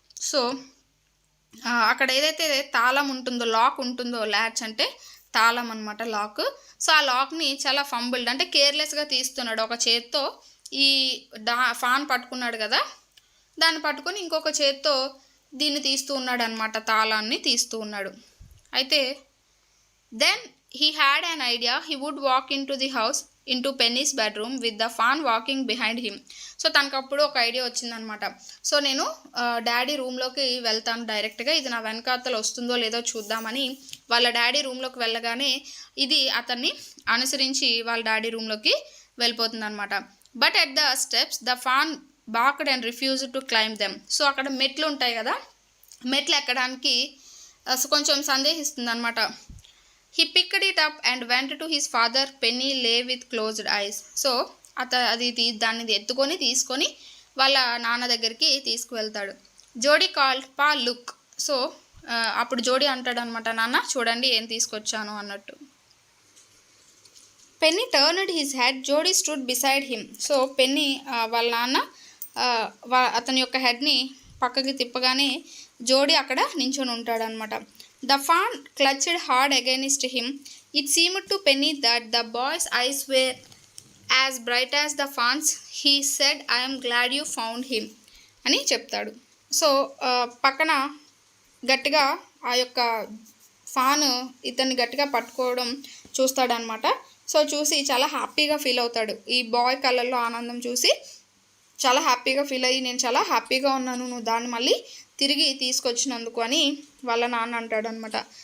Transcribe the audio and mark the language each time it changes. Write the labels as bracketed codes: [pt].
[te] So అక్కడ ఏదైతే తాళం ఉంటుందో, లాక్ ఉంటుందో, ల్యాచ్ అంటే తాళం అనమాట, లాక్. సో ఆ లాక్ని చాలా ఫంబుల్డ్ అంటే కేర్లెస్గా తీస్తున్నాడు. ఒక చేత్తో ఈ ఫాన్ పట్టుకున్నాడు కదా, దాన్ని పట్టుకొని ఇంకొక చేత్తో దీన్ని తీస్తూ ఉన్నాడు అనమాట, తాళాన్ని తీస్తూ ఉన్నాడు. అయితే [en] Then he had an idea. He would walk into the house, into Penny's bedroom with the fan walking behind him. [te] So తనకప్పుడు ఒక ఐడియా వచ్చిందనమాట. సో నేను డాడీ రూమ్లోకి వెళ్తాను డైరెక్ట్గా, ఇది నా వెనకాతలు వస్తుందో లేదో చూద్దామని వాళ్ళ డాడీ రూమ్లోకి వెళ్ళగానే ఇది అతన్ని అనుసరించి వాళ్ళ డాడీ రూమ్లోకి వెళ్ళిపోతుంది అనమాట. [en] But at the steps the fawn backed and refused to climb them. [te] So అక్కడ మెట్లు ఉంటాయి కదా, మెట్లు ఎక్కడానికి కొంచెం సందేహిస్తుంది అనమాట. [en] He picked it up and went to his father. Penny lay with closed eyes. [te] So దాన్ని ఎత్తుకొని తీసుకొని వాళ్ళ నాన్న దగ్గరికి తీసుకువెళ్తాడు. [en] Jody called pa look. [te] సో అప్పుడు జోడీ అంటాడు అనమాట, నాన్న చూడండి ఏం తీసుకొచ్చాను అన్నట్టు. [en] Penny turned his head. Jody stood beside him. [te] So Penney వాళ్ళ నాన్న అతని యొక్క హెడ్ని పక్కకి తిప్పగానే జోడీ అక్కడ నించొని ఉంటాడనమాట. [en] The fawn clutched hard against him. It seemed to Penny that the boy's eyes were as bright as the fawn's. He said, I am glad you found him [te] అని చెప్తాడు. సో పక్కన గట్టిగా ఆ యొక్క ఫాన్ ఇతన్ని గట్టిగా పట్టుకోవడం చూస్తాడనమాట. సో చూసి చాలా హ్యాపీగా ఫీల్ అవుతాడు. ఈ బాయ్ కళ్ళల్లో ఆనందం చూసి చాలా హ్యాపీగా ఫీల్ అయ్యి, నేను చాలా హ్యాపీగా ఉన్నాను, నువ్వు దాన్ని మళ్ళీ తిరిగి తీసుకొచ్చినందుకు అని వాళ్ళ నాన్న అంటాడు అనమాట.